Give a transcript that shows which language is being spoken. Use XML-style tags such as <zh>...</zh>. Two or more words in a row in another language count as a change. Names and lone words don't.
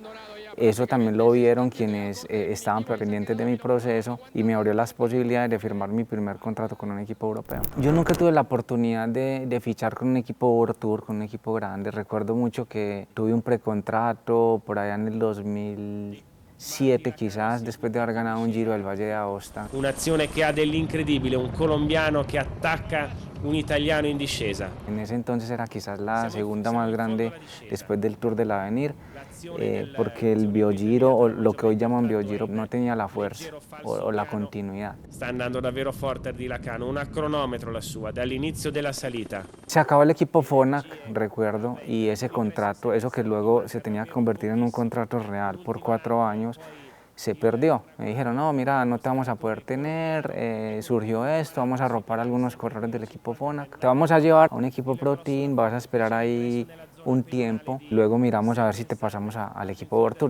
<es>Eso también lo vieron quienes estaban pendientes de mi proceso y me abrió las posibilidades de firmar mi primer contrato con un equipo europeo. Yo nunca tuve la oportunidad de fichar con un equipo World Tour, con un equipo grande. Recuerdo mucho que tuve un precontrato por allá en el 2007 quizás, después de haber ganado un Giro del Valle de Aosta.</es> <it>Un'azione che ha dell'incredibile, un colombiano che attacca un italiano in discesa.</it> <es>En ese entonces era quizás la segunda más grande después del Tour del Avenir, porque el Biogiro, o lo que hoy llaman Biogiro, no tenía la fuerza o la continuidad.</es> <it>Sta andando davvero forte Ardila Cano, una cronometro la sua, dall'inizio della salita.</it> <es>Se acabó el equipo Fonac, recuerdo, y ese contrato, eso que luego se tenía que convertir en un contrato real por 4 años, se perdió. Me dijeron, no, mira, no te vamos a poder tener, surgió esto, vamos a arropar a algunos corredores del equipo Fonac. Te vamos a llevar a un equipo Pro Team, vas a esperar ahí un tiempo, luego miramos a ver si te pasamos al equipo World Tour.</es>